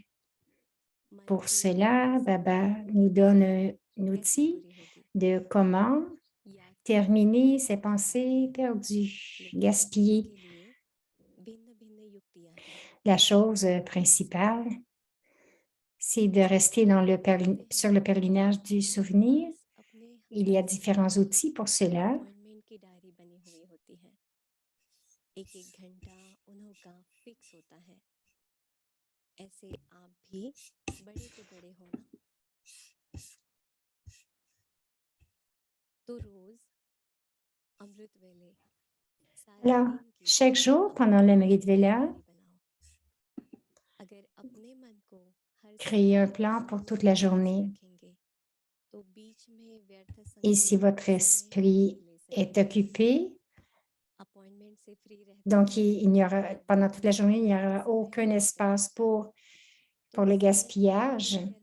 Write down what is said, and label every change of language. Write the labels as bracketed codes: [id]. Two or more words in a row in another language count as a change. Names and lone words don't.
[fr] Pour cela, Baba nous donne un outil de comment terminer ces pensées perdues, gaspillées. La chose principale, c'est de rester sur le pèlerinage du souvenir. Il y a différents outils pour cela. [hi] ऐसे आप भी बड़े से बड़े हो ना, तो रोज अमृत वेले [fr] Alors, chaque jour, pendant le Mridvela, créez un plan pour toute la journée. Et si votre esprit est occupé, donc pendant toute la journée, il n'y aura aucun espace pour le gaspillage.